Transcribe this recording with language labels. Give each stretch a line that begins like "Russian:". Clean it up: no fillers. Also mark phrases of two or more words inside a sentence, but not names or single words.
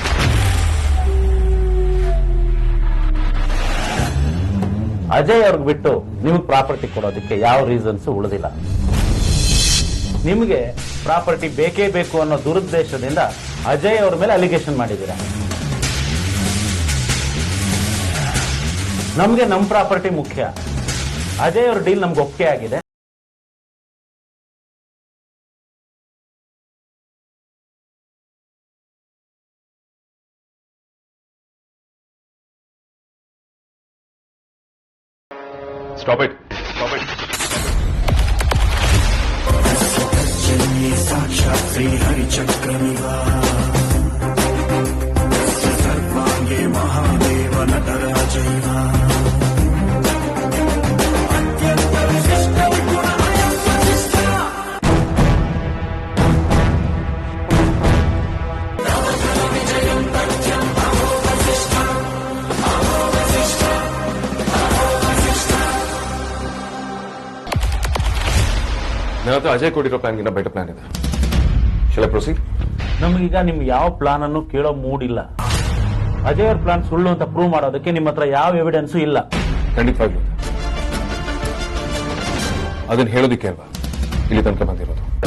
Kannada: ಅಜಯ್ ಅವ್ರಿಗೆ ಬಿಟ್ಟು ನಿಮ್ಗೆ ಪ್ರಾಪರ್ಟಿ ಕೊಡೋದಕ್ಕೆ ಯಾವ ರೀಸನ್ಸ್ ಉಳಿದಿಲ್ಲ. ನಿಮಗೆ ಪ್ರಾಪರ್ಟಿ ಬೇಕೇ ಬೇಕು ಅನ್ನೋ ದುರುದ್ದೇಶದಿಂದ ಅಜಯ್ ಅವ್ರ ಮೇಲೆ ಅಲಿಗೇಷನ್ ಮಾಡಿದ್ದೀರಾ. ನಮ್ಗೆ ನಮ್ಮ ಪ್ರಾಪರ್ಟಿ ಮುಖ್ಯ. ಅಜಯ್ ಅವ್ರ ಡೀಲ್ ನಮ್ಗೆ ಒಪ್ಪಿಗೆ ಆಗಿದೆ.
English: Stop it. Stop it.
Sanskrit: साक्षात् श्री हरिचक्रमिवा सर्वांगे महादेव नटराजैवा अत्यंत विशिष्टं गुणमयं वसिष्ठा नवजन विजयं तथ्यं अहो वसिष्ठा अहो वसिष्ठा अहो वसिष्ठा.
Kannada: ನನ್ನ ಹತ್ರ ಅಜಯ್ ಕೊಟ್ಟಿರೋ ಪ್ಲಾನ್ಗಿಂತ ಬೆಟರ್ ಪ್ಲಾನ್ ಇದೆ.
English: Shall I proceed?
Kannada: ನಮಗೀಗ ನಿಮ್ಗೆ ಯಾವ ಪ್ಲಾನ್ ಅನ್ನು ಕೇಳೋ ಮೂಡ್ ಇಲ್ಲ. ಅಜಯ್ ಅವ್ರ ಪ್ಲಾನ್ ಸುಳ್ಳು ಅಂತ ಪ್ರೂವ್ ಮಾಡೋದಕ್ಕೆ ನಿಮ್ಮ ಹತ್ರ ಯಾವ ಎವಿಡೆನ್ಸು ಇಲ್ಲ. ಖಂಡಿತವಾಗ್ಲೂ ಅದನ್ನ ಹೇಳೋದಿಕ್ಕೆ ಅಲ್ವಾ ಇಲ್ಲಿ ತನಕ ಬಂದಿರೋದು.